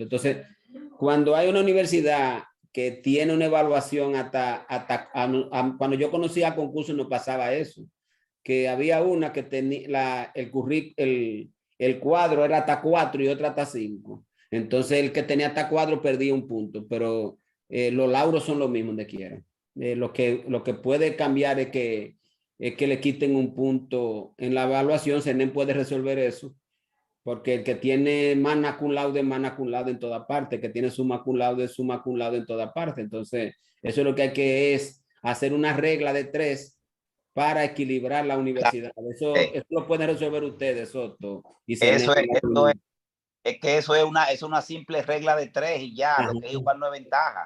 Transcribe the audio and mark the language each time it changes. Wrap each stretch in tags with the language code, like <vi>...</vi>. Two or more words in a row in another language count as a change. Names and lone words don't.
<es>Entonces, cuando hay una universidad que tiene una evaluación cuando yo conocía concursos no pasaba eso, que había una que tenía el cuadro era hasta 4 y otra hasta 5. Entonces el que tenía hasta 4 perdía un punto, pero los lauros son los mismos de quiera. Lo que puede cambiar es que le quiten un punto en la evaluación. CENEN puede resolver eso, porque el que tiene</es> <la>magna cum laude</la> <es>en toda parte, el que tiene</es> <la>summa cum laude</la> <es>en toda parte. Entonces, eso es lo que hay que es hacer una regla de 3 para equilibrar la universidad. Eso lo pueden resolver ustedes, Soto. Y eso es que eso es una simple regla de 3 y ya. Ajá. Lo que es igual no es ventaja.</es>